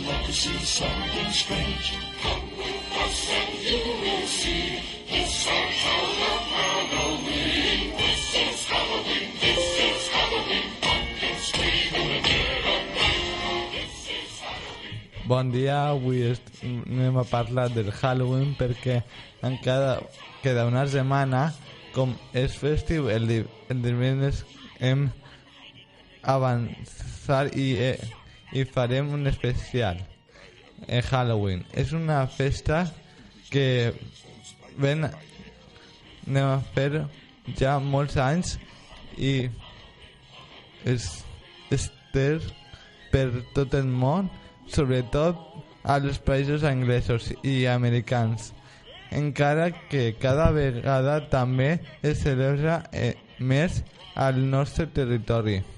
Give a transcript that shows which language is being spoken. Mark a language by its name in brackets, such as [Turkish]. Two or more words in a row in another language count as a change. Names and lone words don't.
[English] This is something strange. Come with us and you will see. It's our town of Halloween. This is Halloween. This is Halloween. Pumpkins scream in the dead of night. This is Halloween. [Catalan] Bon dia, avui anem a parlar del Halloween perquè encara queda una setmana. Com és festiu, el divendres hem avançar i farem un especial. Halloween és una festa que anem a fer ja molts anys i és per tot el món, sobretot als països anglesos i americans, encara que cada vegada també es celebra més al nostre territori.